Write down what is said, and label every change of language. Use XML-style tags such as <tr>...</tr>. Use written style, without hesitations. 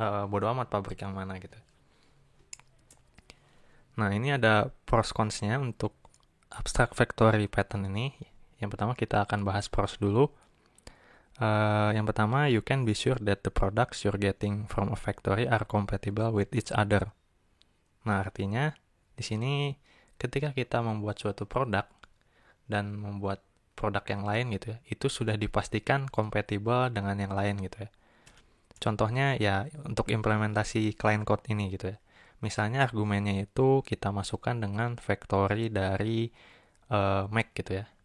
<id>Bodo amat pabrik yang mana gitu. Nah, ini ada pros cons-nya untuk abstract factory pattern ini. Yang pertama kita akan bahas pros dulu. Yang pertama,</id> <en>you can be sure that the products you're getting from a factory are compatible with each other.</en> <id>Nah, artinya di sini ketika kita membuat suatu produk dan membuat produk yang lain gitu ya, itu sudah dipastikan kompatibel dengan yang lain gitu ya. Contohnya ya untuk implementasi client code ini gitu ya. Misalnya argumennya itu kita masukkan dengan factory dari Mac gitu ya.</id>